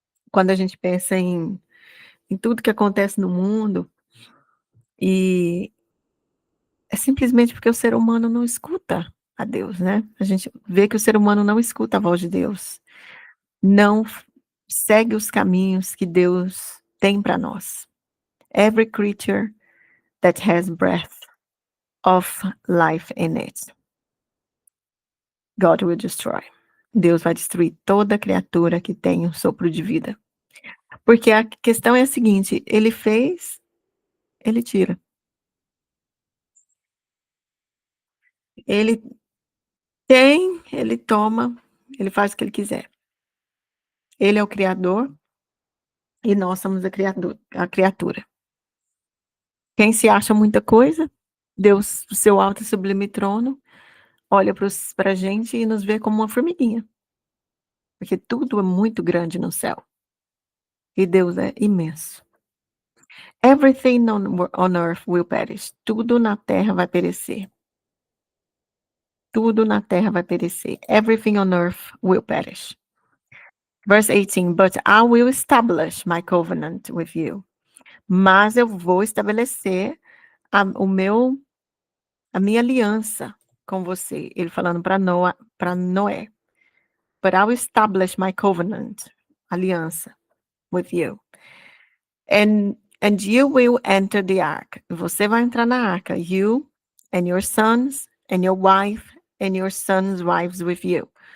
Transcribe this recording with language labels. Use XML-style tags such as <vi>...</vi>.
<pt>Quando a gente pensa em tudo que acontece no mundo, e é simplesmente porque o ser humano não escuta a Deus, né? A gente vê que o ser humano não escuta a voz de Deus, não segue os caminhos que Deus tem para nós.</pt> <en>Every creature that has breath of life in it, God will destroy.</en> <pt>Deus vai destruir toda criatura que tem um sopro de vida. Porque a questão é a seguinte, ele fez, ele tira. Ele tem, ele toma, ele faz o que ele quiser. Ele é o criador e nós somos a criatura. Quem se acha muita coisa, Deus, o seu alto e sublime trono, olha para a gente e nos vê como uma formiguinha. Porque tudo é muito grande no céu. E Deus é imenso.</pt> <en>Everything on earth will perish.</en> <pt>Tudo na terra vai perecer. Tudo na terra vai perecer.</pt> <en>Everything on earth will perish. Verse 18, but I will establish my covenant with you.</en> <pt>Mas eu vou estabelecer a minha aliança com você. Ele falando para Noé.</pt> <en>But I will establish my covenant, aliança, with you. And you will enter the ark.</en> <pt>Você vai entrar na arca.</pt> <en>You and your sons and your wife and your sons' wives with you.</en>